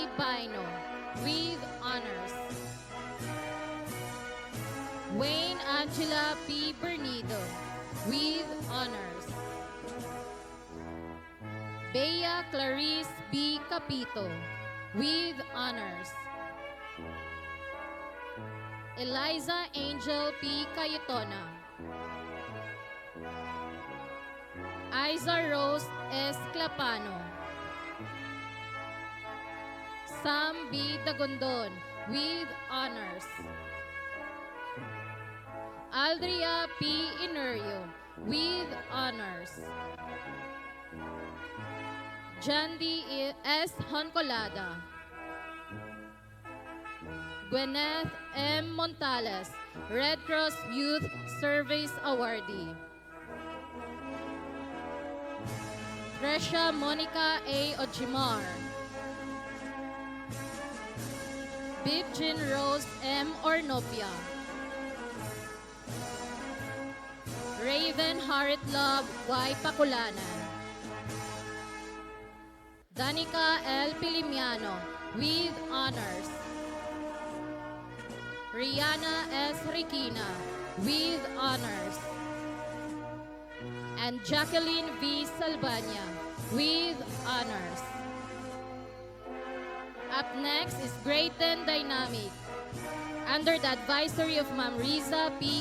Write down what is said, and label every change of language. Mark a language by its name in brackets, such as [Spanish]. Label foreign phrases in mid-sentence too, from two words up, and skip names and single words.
[English] Bino with honors. Wayne Angela P. Bernido with honors. Bea Clarice B. Capito with honors. Eliza Angel P. Cayetona. Isa Rose S. Clapano. Sam B. Dagondon with honors. Aldria P. Inurio with honors. Jandy S. Honcolada. Gwyneth M. Montales, Red Cross Youth Service Awardee. Tresha Monica A. Ojimar. Bibjin Rose M. Ornopia. Raven Harit Love Y. Paculanan. Danica L. Pilimiano with honors. Rihanna S. Riquina with honors. And Jacqueline V. Salbanya with honors. Up next is Grade 10 Dynamic under the advisory of Ma'am Riza P.